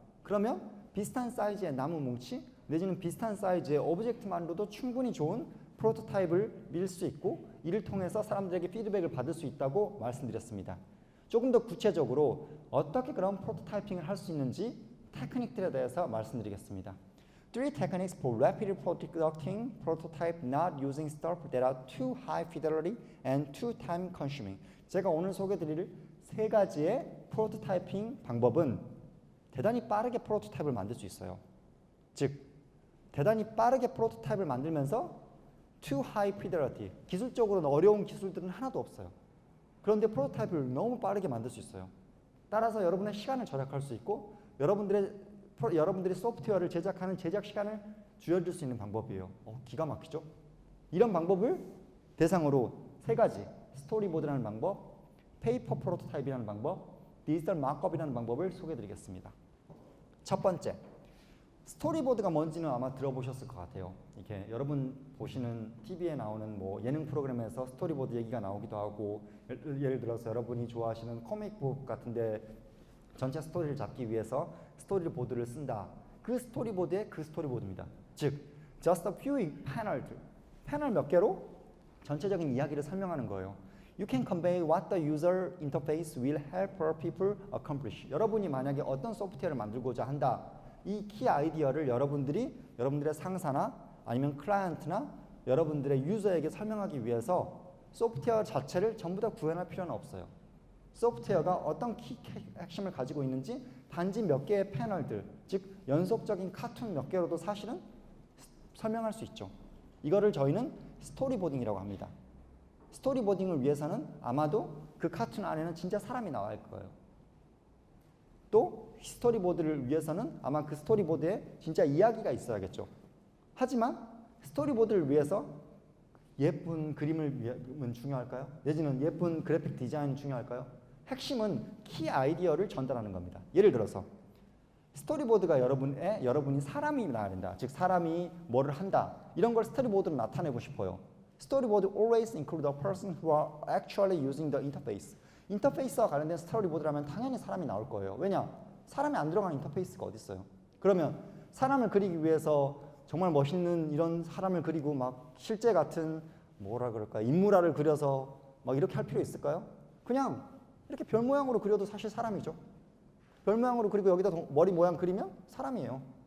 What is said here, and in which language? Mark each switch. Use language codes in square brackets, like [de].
[ko] 그러면 비슷한 사이즈의 나무 뭉치 내지는 비슷한 사이즈의 오브젝트만으로도 충분히 좋은 프로토타입을 밀 수 있고 이를 통해서 사람들에게 피드백을 받을 수 있다고 말씀드렸습니다. 조금 더 구체적으로 어떻게 그런 프로토타이핑을 할 수 있는지 테크닉들에 대해서 말씀드리겠습니다. [en] 3 techniques for rapidly producing prototype not using stuff that are too high fidelity and too time consuming. [ko] 제가 오늘 소개드릴 세 가지의 프로토타이핑 방법은 대단히 빠르게 프로토타입을 만들 수 있어요. 즉, 대단히 빠르게 프로토타입을 만들면서 [en] too high fidelity, [ko] 기술적으로는 어려운 기술들은 하나도 없어요. 그런데 프로토타입을 너무 빠르게 만들 수 있어요. 따라서 여러분의 시간을 절약할 수 있고 여러분들이 소프트웨어를 제작하는 제작 시간을 줄여줄 수 있는 방법이에요. 기가 막히죠? 이런 방법을 대상으로 세 가지, 스토리보드라는 방법, 페이퍼 프로토타입이라는 방법, 디지털 마크업이라는 방법을 소개해드리겠습니다. 첫 번째, 스토리보드가 뭔지는 아마 들어보셨을 것 같아요. 이렇게 여러분 보시는 TV에 나오는 예능 프로그램에서 스토리보드 얘기가 나오기도 하고 예를 들어서 여러분이 좋아하시는 코믹북 같은데 전체 스토리를 잡기 위해서 스토리보드를 쓴다. 그 스토리보드의 그 스토리보드입니다. 즉, [en] just a few panels, [ko] 패널 몇 개로 전체적인 이야기를 설명하는 거예요. [en] You can convey what the user interface will help people accomplish. [ko] 여러분이 만약에 어떤 소프트웨어를 만들고자 한다. 이 키 아이디어를 여러분들의 상사나 아니면 클라이언트나 여러분들의 유저에게 설명하기 위해서 소프트웨어 자체를 전부 다 구현할 필요는 없어요. 소프트웨어가 어떤 키 핵심을 가지고 있는지 단지 몇 개의 패널들, 즉 연속적인 카툰 몇 개로도 사실은 설명할 수 있죠. 이거를 저희는 스토리보딩이라고 합니다. 스토리보딩을 위해서는 아마도 그 카툰 안에는 진짜 사람이 나와야 할 거예요. 또 스토리보드를 위해서는 아마 그 스토리보드에 진짜 이야기가 있어야겠죠. 하지만 스토리보드를 위해서 예쁜 그림을 중요할까요? 내지는 예쁜 그래픽 디자인이 중요할까요? 핵심은 키 아이디어를 전달하는 겁니다. 예를 들어서 스토리보드가 여러분이 사람이 나와야 된다. 즉 사람이 뭐를 한다. 이런 걸 스토리보드로 나타내고 싶어요. [en] 스토리보드 always include the person who are actually using the interface. [ko] 인터페이스와 관련된 스토리보드라면 당연히 사람이 나올 거예요. 왜냐? 사람이 안 들어간 인터페이스가 어디 있어요? 그러면 사람을 그리기 위해서 정말 멋있는 이런 사람을 그리고 막 실제 같은 뭐라 그럴까 인물화를 그려서 막 이렇게 할 필요 있을까요? 그냥 이렇게 별 모양으로 그려도 사실 사람이죠. 별 모양으로 그리고 여기다 머리 모양 그리면 사람이에요.